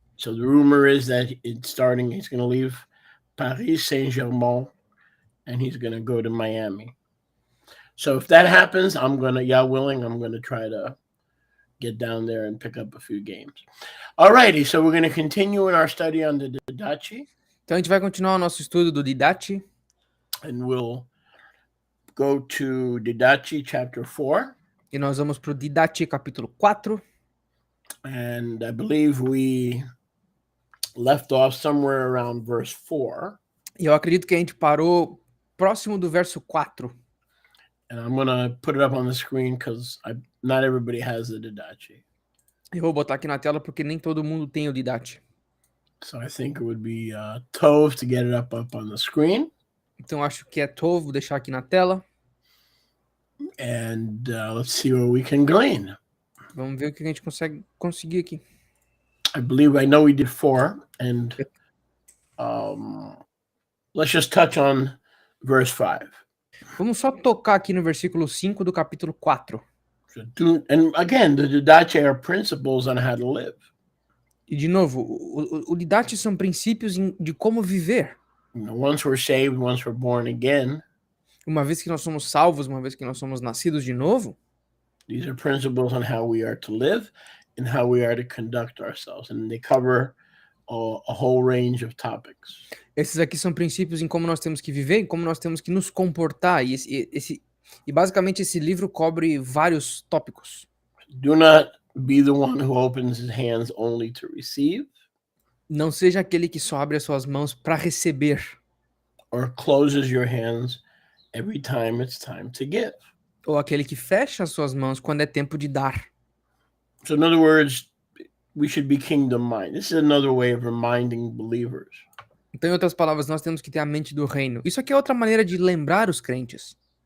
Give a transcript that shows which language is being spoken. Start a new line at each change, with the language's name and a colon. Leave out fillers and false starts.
English: So the rumor is that he's going to leave Paris Saint-Germain, and he's going to go to Miami. So if that happens, I'm going to try to get down there and pick up a few games. All righty, so we're going to continue in our study on the Didache.
Portuguese: Então a gente vai continuar o nosso estudo do Didache.
English: And we'll go to Didache chapter 4.
Portuguese: E nós vamos para o Didache capítulo 4.
English: And I believe we left off somewhere around verse 4.
Portuguese: E eu acredito que a gente parou próximo do verso 4.
English: And I'm going to put it up on the screen because not everybody has the Didache.
Portuguese: Eu vou botar aqui na tela porque nem todo mundo tem o Didache.
English: So I think it would be tov to get it up on the screen.
Portuguese: Então acho que é tov, vou deixar aqui na tela.
English: And let's see what we can glean.
Portuguese: Vamos ver o que a gente conseguir aqui.
English: I know we did 4, and um, let's just touch on verse 5.
Portuguese: Vamos só tocar aqui no versículo 5 do capítulo 4.
English: And again, the Didache are principles on how to live.
Portuguese: E de novo, o Didache são princípios de como viver.
English: Once we're saved, once we're born again,
Portuguese: Uma vez que nós somos salvos, uma vez que nós somos nascidos de novo,
English: these are principles on how we are to live and how we are to conduct ourselves. And they cover a whole range of topics.
Portuguese: esses aqui são princípios em como nós temos que viver e como nós temos que nos comportar. E basicamente esse livro cobre vários tópicos.
English: Do not be the one who opens his hands only to receive,
Portuguese: Não seja aquele que só abre as suas mãos para receber,
English: or closes your hands every time it's time to give.
Portuguese: ou aquele que fecha as suas mãos quando é tempo de dar.
English: So in other words, we should be kingdom minded. This is another way of reminding believers
Portuguese: Então, em outras palavras, nós temos que ter a mente do reino. Isso aqui é outra maneira de lembrar os crentes